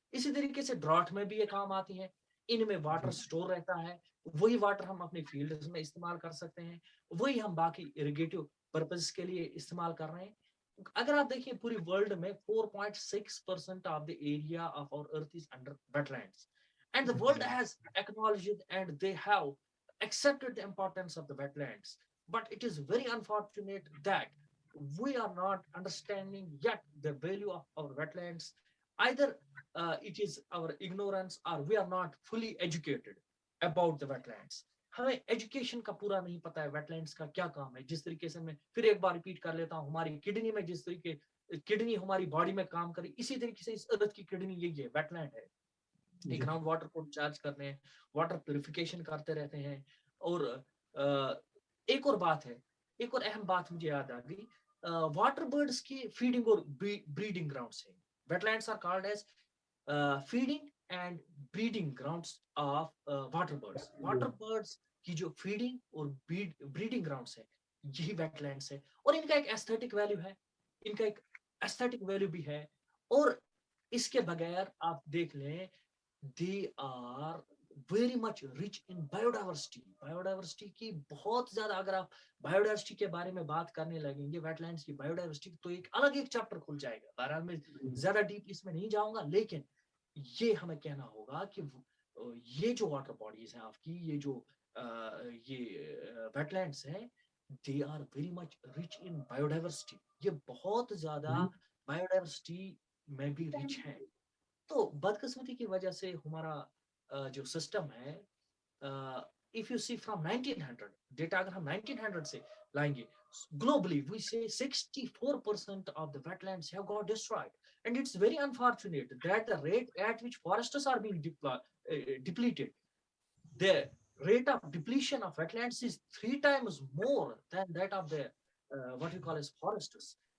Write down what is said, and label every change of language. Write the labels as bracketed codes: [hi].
[hi] इसी तरीके से ड्रॉट में भी ये काम आती है. इनमें वाटर स्टोर रहता है, वही वाटर हम अपने फील्ड्स में इस्तेमाल कर सकते हैं, वही हम बाकी इरिगेटिव पर्पस के लिए इस्तेमाल कर रहे हैं. अगर आप देखिए पूरी वर्ल्ड में [en] 4.6% of the area of our earth is under wetlands, and the world has acknowledged and they have accepted the importance of the wetlands. But it is very unfortunate that we are not understanding yet the value of our wetlands. Either it is our ignorance or we are not fully educated about the wetlands. [hi] हमें education का पूरा नहीं पता है wetlands का क्या काम है. जिस तरीके से मैं फिर एक बार रिपीट कर लेता हूँ, हमारी किडनी में जिस तरीके किडनी हमारी बॉडी में काम करे, इसी तरीके से इस अर्थ की किडनी यही है, वेटलैंड है. ग्राउंड वाटर को रिचार्ज करते हैं, वाटर प्यूरिफिकेशन करते रहते हैं. और एक और बात है, एक और अहम बात मुझे याद आ गई, वाटर बर्ड्स की फीडिंग और ब्रीडिंग ग्राउंड्स है. [en] Wetlands are called as feeding and breeding grounds of water birds. [hi] Water birds की जो फीडिंग और ब्रीडिंग ग्राउंड्स है यही वेटलैंड्स है. और इनका एक एस्थेटिक वैल्यू है, इनका एक एस्थेटिक वैल्यू भी है. और इसके बगैर आप देख लें, [en] they are very much rich in biodiversity. [hi] Biodiversity की बहुत ज्यादा, अगर आप बायोडाइवर्सिटी के बारे में बात करने लगेंगे, वेटलैंड्स की बायोडाइवर्सिटी, तो एक अलग एक चैप्टर खुल जाएगा. बहरहाल मैं ज्यादा डीप इसमें नहीं जाऊंगा, लेकिन ये हमें कहना होगा कि ये जो वाटर बॉडीज हैं आपकी, ये जो ये वेटलैंड्स हैं, [en] they are very much rich in biodiversity. [hi] ये बहुत ज्यादा बायोडाइवर्सिटी में भी रिच है. तो बदकिस्मती की वजह से हमारा जो सिस्टम है, [en] if you see from 1900 data, [hi] अगर हम 1900 से लाएंगे, [en] globally we say 64% of the wetlands have got destroyed, and it's very unfortunate that the rate at which forests are being depleted, the rate of depletion of wetlands is 3 times more than that of the what we call as forests.